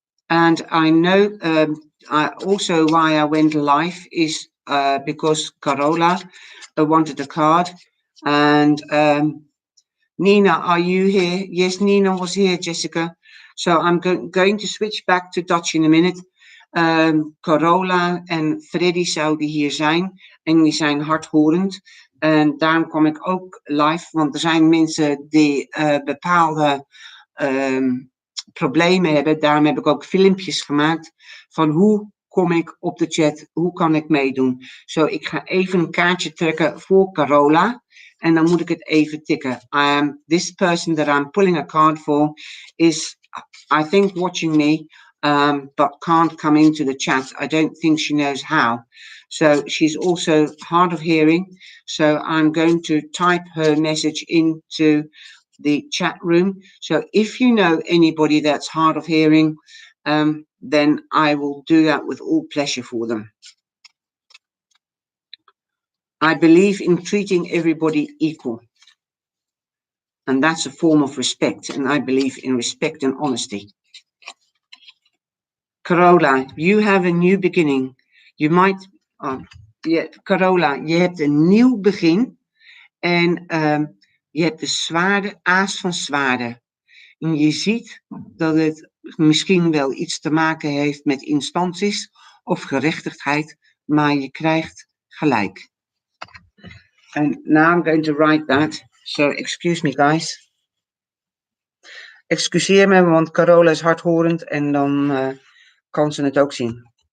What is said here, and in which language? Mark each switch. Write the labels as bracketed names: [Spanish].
[English] And I know also why I went live is because Carola wanted a card. And Nina, are you here? Yes, Nina was here, Jessica. So I'm going to switch back to Dutch in a minute. [Dutch] Carola en Freddy zouden hier zijn. En die zijn hardhorend. En daarom kwam ik ook live. Want er zijn mensen die bepaalde problemen hebben. Daarom heb ik ook filmpjes gemaakt. Van hoe kom ik op de chat? Hoe kan ik meedoen? Zo, ik ga even een kaartje trekken voor Carola. En dan moet ik het even tikken. [English] This person that I'm pulling a card for is, I think, watching me, but can't come into the chat. I don't think she knows how. So she's also hard of hearing. So I'm going to type her message into the chat room. So if you know anybody that's hard of hearing, then I will do that with all pleasure for them. I believe in treating everybody equal. And that's a form of respect. And I believe in respect and honesty. Carola, you have a new beginning. You might... [Dutch] Carola, je hebt een nieuw begin. En je hebt de zwaarden, aas van zwaarden. En je ziet dat het misschien wel iets te maken heeft met instanties of gerechtigheid. Maar je krijgt gelijk. [English] And now I'm going to write that. So excuse me, guys. [Dutch] Excuseer me, want Carola is hardhorend en dan kan ze het ook zien.